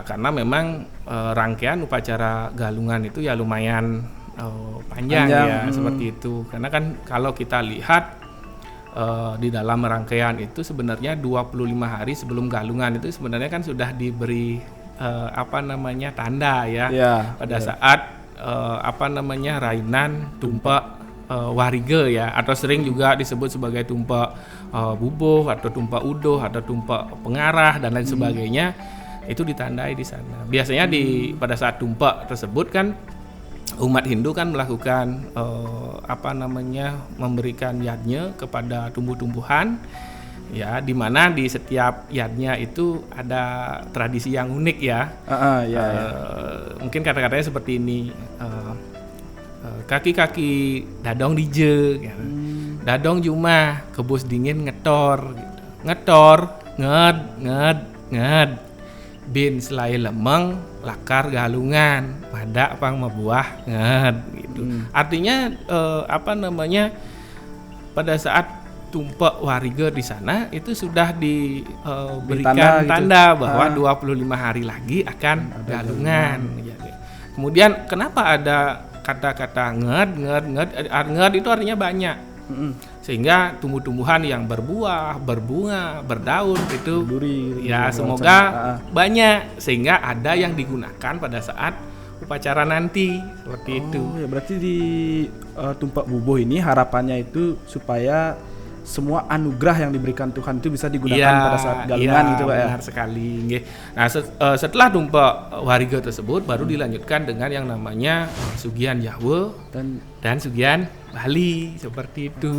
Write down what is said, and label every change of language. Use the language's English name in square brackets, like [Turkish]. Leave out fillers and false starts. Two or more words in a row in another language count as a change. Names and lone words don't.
[Indonesian] Karena memang rangkaian upacara Galungan itu ya lumayan panjang ya, seperti itu. Karena kan kalau kita lihat di dalam rangkaian itu sebenarnya 25 hari sebelum Galungan itu sebenarnya kan sudah diberi tanda ya. Pada saat rainan tumpak warige ya, atau sering juga disebut sebagai tumpak bubuh atau tumpak udoh atau tumpak pengarah dan lain sebagainya, itu ditandai di sana. Biasanya pada saat tumpak tersebut kan umat Hindu kan melakukan memberikan yadnya kepada tumbuh-tumbuhan ya, di mana di setiap yadnya itu ada tradisi yang unik ya. Mungkin kata-katanya seperti ini, [Balinese] kaki-kaki dadong dije [Indonesian] ya. [Balinese] Dadong jumah kebus dingin ngetor gitu. Ngetor nged bin selai lemeng lakar Galungan madak pang mebuah nged gitu. [Indonesian] Artinya pada saat tumpak warige di sana itu sudah diberikan tanda bahwa 25 hari lagi akan Galungan. Kemudian kenapa ada kata-kata nged itu artinya banyak. Sehingga tumbuh-tumbuhan yang berbuah, berbunga, berdaun itu ya semoga banyak, sehingga ada yang digunakan pada saat upacara nanti seperti itu. Ya berarti di tumpak bubuh ini harapannya itu supaya semua anugerah yang diberikan Tuhan itu bisa digunakan pada saat Galungan gitu Pak ya. Benar sekali. Nah setelah tumpak warige tersebut baru dilanjutkan dengan yang namanya Sugihan Jawa dan Sugihan Bali seperti itu.